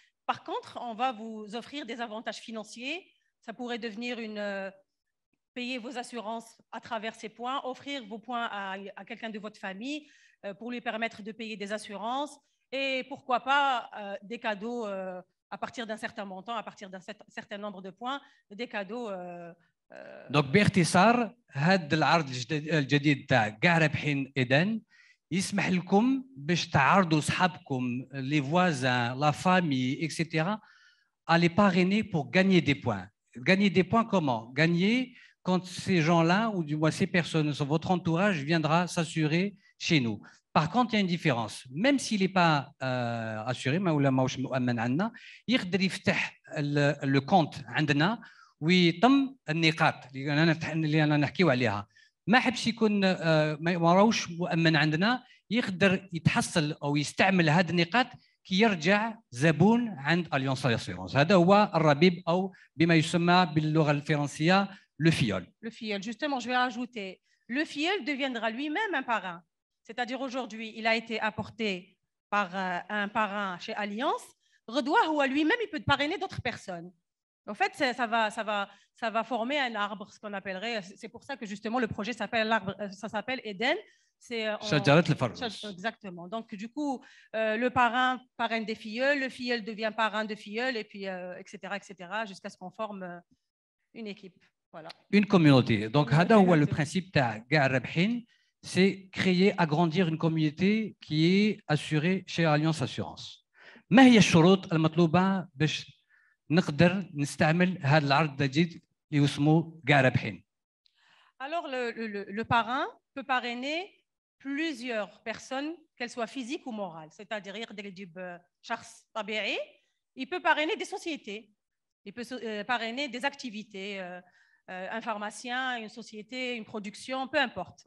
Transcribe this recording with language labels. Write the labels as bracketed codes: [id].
[fr] Par contre, on va vous offrir des avantages financiers. Ça pourrait devenir payer vos assurances à travers ces points, offrir vos points à quelqu'un de votre famille pour lui permettre de payer des assurances et pourquoi pas des cadeaux à partir d'un certain montant, à partir d'un certain nombre de points, des cadeaux. [ar] Donc باختصار هذا العرض الجديد تاع كاع رابحين إيدن يسمح لكم باش تعرضوا صحابكم لي [fr] voisins, la famille, etc. à les parrainer pour gagner des points. Gagner des points comment? Gagner quand ces gens-là ou du moins ces personnes, votre entourage viendra s'assurer chez nous. Par contre, il y a une différence. Même s'il n'est pas assuré, [ar] ما ولا ماهوش مؤمن عندنا، يقدر يفتح [fr] le compte [ar] عندنا ويتم النقاط اللي انا نحكيو عليها. ما حبش يكون ما راهوش مؤمن عندنا، يقدر يتحصل او يستعمل هذه النقاط كي يرجع زبون عند اليونس اسيرونس. هذا هو الربيب او بما يسمى باللغه الفرنسيه le filleul. [fr] Le filleul, justement, je vais rajouter, le filleul deviendra lui-même un parrain. C'est-à-dire aujourd'hui, il a été apporté par un parrain chez Alliance. Redouah, ou à lui-même, il peut parrainer d'autres personnes. En fait, ça va former un arbre, ce qu'on appellerait. C'est pour ça que justement le projet s'appelle l'arbre, ça s'appelle Eden. C'est exactement. Donc du coup, le parrain parraine des filleuls, le filleul devient parrain de filleul, et puis etc., jusqu'à ce qu'on forme une équipe. Voilà. Une communauté. Donc, [ar] هذا هو [fr] le principe تاع كاع الرابحين, c'est créer, agrandir une communauté qui est assurée chez Alliance Assurance. [ar] ما هي الشروط المطلوبة باش نقدر نستعمل هذا العرض الجديد اللي اسمه كاع رابحين؟ [fr] Alors le parrain peut parrainer plusieurs personnes, qu'elles soient physiques ou morales. C'est-à-dire [ar] يقدر يجيب شخص طبيعي, [fr] il peut parrainer des sociétés, il peut parrainer des activités, un pharmacien, une société, une production, peu importe.